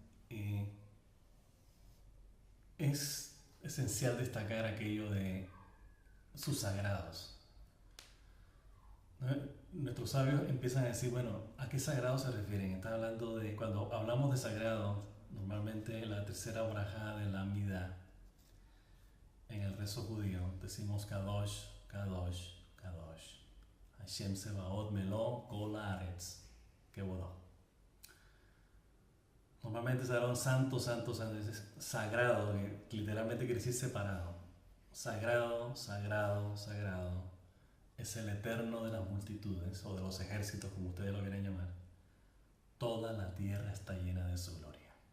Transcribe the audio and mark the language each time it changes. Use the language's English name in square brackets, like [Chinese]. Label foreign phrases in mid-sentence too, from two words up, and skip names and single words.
[Spanish] Es esencial destacar aquello de sus sagrados. Nuestros sabios empiezan a decir, bueno, ¿a qué sagrado se refieren? Están hablando de, cuando hablamos de sagrado, normalmente la tercera braja de la Amida, en el rezo judío, decimos [Hebrew] קדוש, קדוש, קדוש. השם צבאות מלא כל הארץ כבודו. [Spanish] Normalmente se habla santo, santo, santo, es sagrado, que literalmente quiere decir separado. Sagrado, sagrado, sagrado. Es el eterno de las multitudes, o de los ejércitos, como ustedes lo quieren llamar. Toda la tierra está llena de su gloria.